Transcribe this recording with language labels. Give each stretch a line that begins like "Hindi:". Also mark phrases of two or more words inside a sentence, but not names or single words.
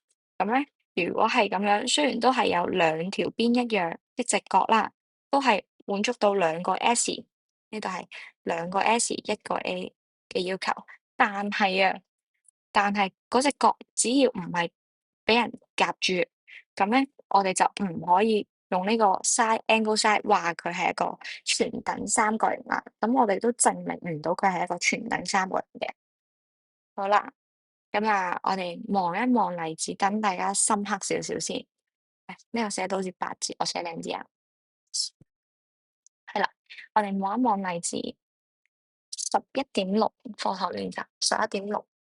Cantonese: 咁咧如果係咁樣，雖然都係有兩條邊一樣一直角啦，都係滿足到兩個 S，呢度係兩個 S 一個 A 嘅要求，但係嗰隻角只要唔係俾人夾住，咁咧我哋就唔可以用呢個
English: sine angle sine
Cantonese: 話佢係一個全等三角形啦。咁我哋都證明唔到佢係一個全等三角形嘅。好啦，我哋望一望例子，等大家深刻少少先。呢個寫到好似8字，我寫靚啲啊。係啦，我哋望一望例子11.6課後練習11.6。